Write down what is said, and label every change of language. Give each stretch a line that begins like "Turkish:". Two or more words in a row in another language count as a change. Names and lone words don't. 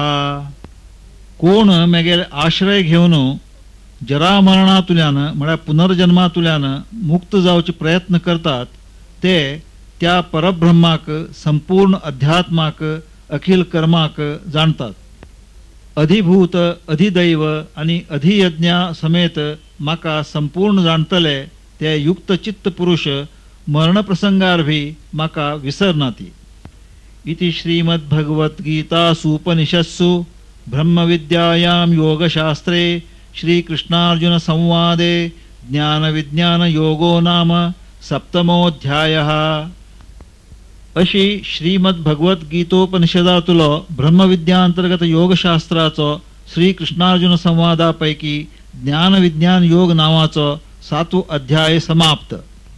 Konkani: कोण मेगेल आश्रय घेवन जरामरणातुल्यान म्हळ्यार पुनर्जन्मातुल्यान मुक्त जावचे प्रयत्न करतात ते त्या परब्रह्माक, संपूर्ण अध्यात्माक, अखिल कर्माक जाणतात. अधिभूत, अधिदैव आणि अधियज्ञा समेत म्हाका संपूर्ण जाणतले ते युक्त चित्त पुरुष मरण प्रसंगार भी म्हाका विसरनाती.
Sanskrit: इति श्रीमद्भगवद्गीतासूपनिषत्सु ब्रह्मविद्यायां योगशास्त्रे श्रीकृष्णार्जुन संवादे ज्ञानविज्ञान योगो नाम सप्तमोऽध्यायः.
Konkani: अशी श्रीमद्भगवद्गीतोपनिषदातुलो ब्रह्मविद्यांतर्गत योगशास्त्राचो श्रीकृष्णार्जुन संवादापैकी ज्ञानविज्ञान योग नावाचो 7वो अध्याय समाप्त.